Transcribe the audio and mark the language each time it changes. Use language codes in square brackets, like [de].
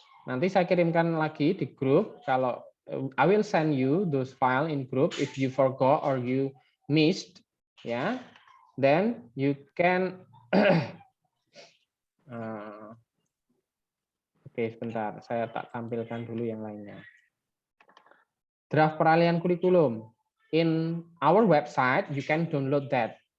[id] Nanti saya kirimkan lagi di grup. Kalau [en] I will send you those file in group. If you forgot or you missed, ya, then you can. [id] Oke, sebentar. Saya tak tampilkan dulu yang lainnya. Draft peralihan kurikulum. [en] In our website, you can download that.